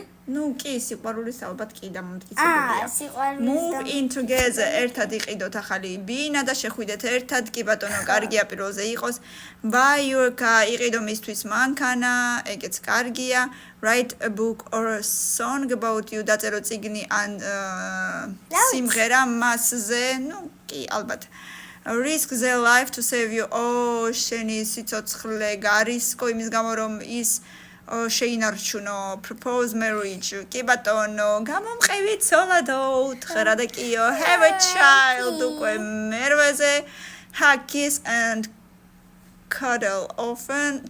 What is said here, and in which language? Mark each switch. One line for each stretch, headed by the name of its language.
Georgian: Ну, კი, სიყვარულის ალბათ კი დამამტკიცებელია.
English: Move in together,
Georgian: ერთად იყიდოთ ახალი ბინა და შეხვიდეთ ერთად, კი ბატონო, კარგია პირველზე იყოს.
English: Buy your car,
Georgian: იყიდო მისთვის მანქანა, ეგეც კარგია.
English: Write a book or a song about you,
Georgian: დაწერო წიგნი ან სიმღერა მასზე, ну, კი, ალბათ.
English: Risk their life to save you.
Georgian: შენი სიცოცხლე გარისკო იმის გამო რომ ის შეინარჩუნო.
English: Propose marriage.
Georgian: კი ბატონო, გამომყევით ცოლადო, უთხრა და კიო.
English: Have a child.
Georgian: უკვე მერვეზე.
English: Hug, kiss and cuddle often.